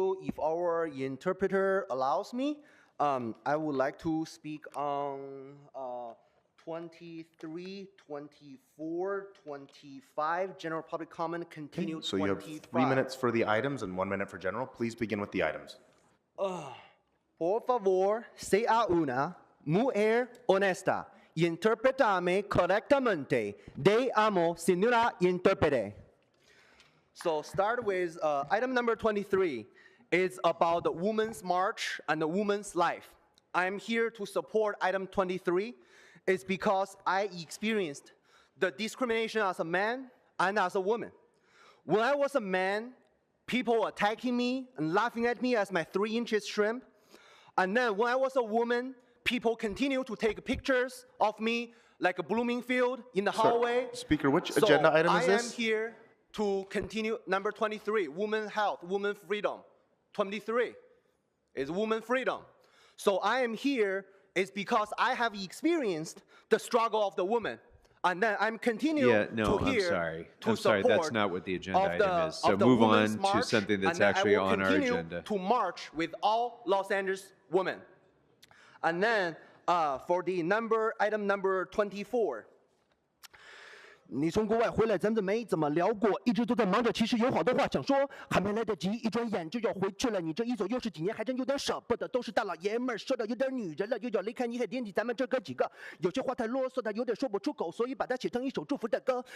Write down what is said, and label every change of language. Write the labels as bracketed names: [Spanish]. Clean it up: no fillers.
[English] If our interpreter allows me, I would like to speak on 23, 24, 25, general public comment, continue So you have 3 minutes for the items and 1 minute for general. Please begin with the items. [Spanish] Por favor, sea una mujer honesta. Interpretame correctamente. Te amo, señora intérprete. [English] So start with item number 23. It's about the Women's March and the women's life. I'm here to support item 23. It's because I experienced the discrimination as a man and as a woman. When I was a man, people attacking me and laughing at me as my 3-inch shrimp. And then when I was a woman, people continue to take pictures of me like a blooming field in the hallway. Speaker, which agenda item is this? I am here to continue number 23, women health, women freedom. 23 is women freedom. So I am here is because I have experienced the struggle of the woman. And then I'm continuing to hear I'm sorry, that's not what the agenda item is. So move on to something that's actually on our agenda. To march with all Los Angeles women. And then For the item number 24. [Chinese] 你从国外回来，咱们没怎么聊过，一直都在忙着，其实有好多话想说，还没来得及，一转眼就要回去了。你这一走又是几年，还真有点舍不得。都是大老爷们儿，说到有点女人了，又要离开你，还惦记咱们这哥几个。有些话太啰嗦，他有点说不出口，所以把它写成一首祝福的歌。